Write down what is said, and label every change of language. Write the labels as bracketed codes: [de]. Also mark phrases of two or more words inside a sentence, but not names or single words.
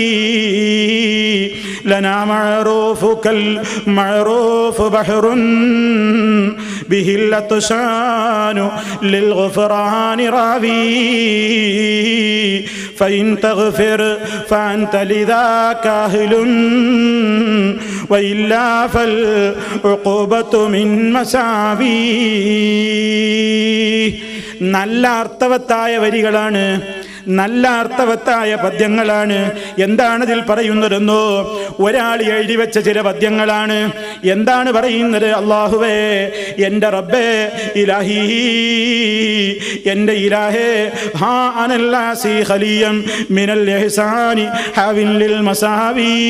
[ar] لنا معروفك المعروف بحر به العطشان للغفران راوي فإن تغفر فأنت لذاك أهل وإلا فالعقوبة من مساوي. [ml] നല്ല അർത്ഥവത്തായ വരികളാണ്, നല്ല അർത്ഥവത്തായ പദ്യങ്ങളാണ്. എന്താണ് ഇതിൽ പറയുന്നതെന്നോ? ഒരാൾ എഴുതി വെച്ച ചില പദ്യങ്ങളാണ്. എന്താണ് പറയുന്നത്? അല്ലാഹുവേ, എൻ്റെ റബ്ബേ, ഇലാഹി, എൻ്റെ ഇലാഹേ, [ar] ها أنا الذي خلي من الإحسان هاو للمساوي.